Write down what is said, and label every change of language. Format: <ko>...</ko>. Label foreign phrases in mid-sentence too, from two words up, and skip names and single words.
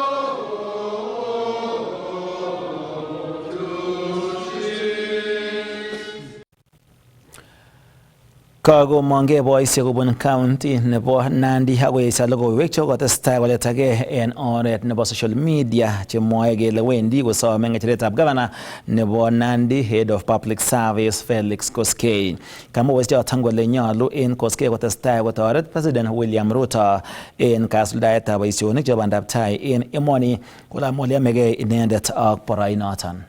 <kln>Kagomongei boisiek kobun county nebo Nandi akoesio logoiwek chekotestai koletagei en oret nebo</kln> <en>social media</en> <kln>chemwoe kele wendi kosome ng'echeretab gavana nebo Nandi</kln> <en>Head of Public Service</en> <kln>Felix Koskei. Kamwa boisiochoton kole nyolu en Koskei kotestai kotoret President William Ruto en kasuldaetab boisionik chebo bandab tai en emoni, kolamwa kole yomegei inendet ak boroinoton.</kln>